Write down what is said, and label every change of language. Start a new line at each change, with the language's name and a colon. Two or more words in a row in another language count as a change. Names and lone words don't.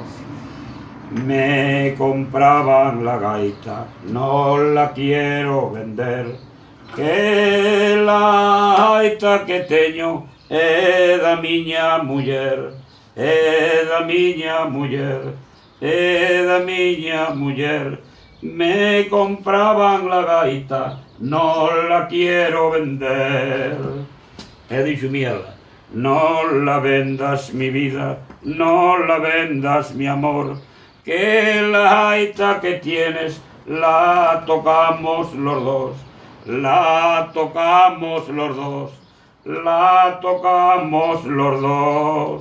Spanish: Me compraban la gaita, no la quiero vender,
Galician: que la gaita que teño é da miña muller, é da miña muller, é da miña muller.
Spanish: Me compraban la gaita, no la quiero vender.
Galician: E dixo mierda.
Spanish: No la vendas mi vida, no la vendas mi amor, que la gaita que tienes la tocamos los dos, la tocamos los dos, la tocamos los dos.